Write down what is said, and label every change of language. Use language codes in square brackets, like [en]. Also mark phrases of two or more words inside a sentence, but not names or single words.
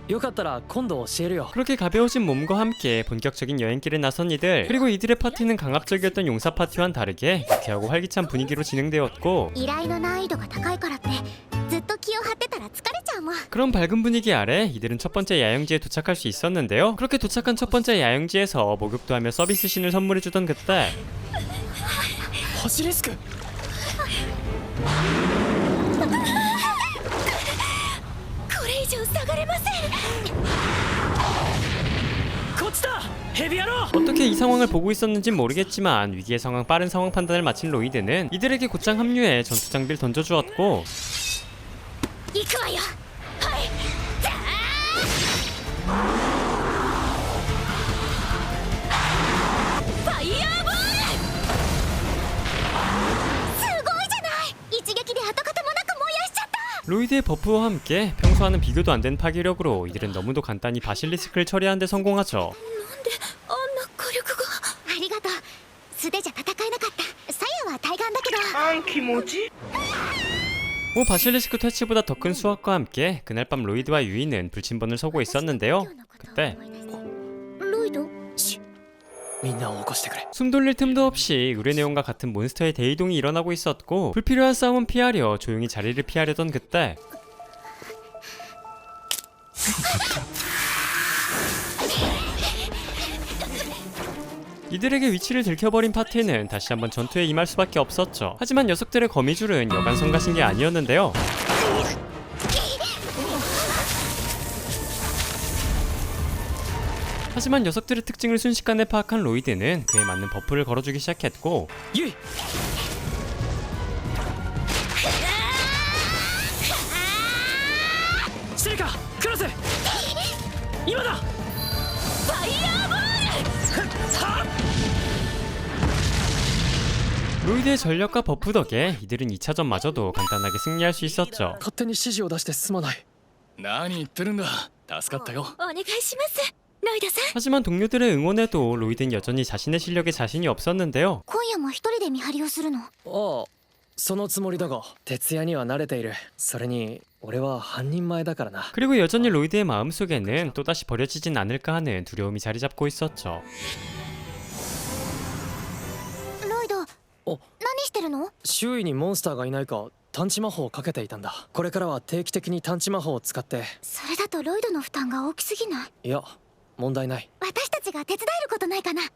[ja] よかったら今度教えるよ。 [ko] 그렇게 가벼워진 몸과 함께 본격적인 여행길에 나선 이들. 그리고 이들의 파티는 강압적이었던 용사 파티와는 다르게 유쾌하고 활기찬 분위기로 진행되었고 [ja] 依頼の難易度が高いからってずっと気を張ってたら疲れちゃうもん。 [ko] 그런 밝은 분위기 아래 이들은 첫 번째 야영지에 도착할 수 있었는데요. 그렇게 도착한 첫 번째 야영지에서 목욕도 하며 서비스신을 선물해주던 그때 [ja] ハシリスク。これ以上下がれません。こっちだヘビ野郎。 [ko] 어떻게 이 상황을 보고 있었는진 모르겠지만 위기의 상황 빠른 상황 판단을 마친 로이드는 이들에게 곧장 합류해 전투 장비를 던져주었고 [ja] 行くわよ。はいじゃあファイヤーボール。すごいじゃない。一撃で跡形もなく燃やしちゃった。 [ko] 로이드의 버프와 함께 평소와는 비교도 안 되는 파괴력으로 이들은 너무도 간단히 바실리스크를 처리하는 데 성공하죠. [ja] なんであんな火力が。ありがとう。素手じゃ戦えなかった。サヤは対岸だけど。 [ko] 뭐 바실리스크 퇴치보다 더 큰 수확과 함께 그날 밤 로이드와 유이는 불침번을 서고 있었는데요. 그때 [ja] ロイド。みんなを起こしてくれ。 [ko] 숨 돌릴 틈도 없이 의뢰네온과 같은 몬스터의 대이동이 일어나고 있었고 불필요한 싸움은 피하려 조용히 자리를 피하려던 그때 이들에게 위치를 들켜버린 파티는 다시 한번 전투에 임할 수밖에 없었죠. 하지만 녀석들의 거미줄은 여간 성가신 게 아니었는데요. 하지만 녀석들의 특징을 순식간에 파악한 로이드는 그에 맞는 버프를 걸어주기 시작했고 [ja] ユイ。シリカクロス。今だ。 [ko] 로이드의 전력과 버프 덕에 이들은 2차전마저도 간단하게 승리할 수 있었죠. [ja] 勝手に指示を出してすまない。何言ってるんだ。助かったよ。お願いします。ロイドさん。 [ko] 하지만 동료들의 응원에도 로이드는 여전히 자신의 실력에 자신이 없었는데요. [ja] 今夜も一人で見張りをするの。ああそのつもりだが徹夜には慣れている。それに俺は半人前だからな。 [ko] 그리고 여전히 로이드의 마음속에는 또다시 버려지진 않을까 하는 두려움이 자리 잡고 있었죠. [ja] ロイド。お何してるの？周囲にモンスターがいないか探知魔法をかけていたんだ。これからは定期的に探知魔法を使って。それだとロイドの負担が大きすぎない？いや問題ない。私たちが手伝えることないかな？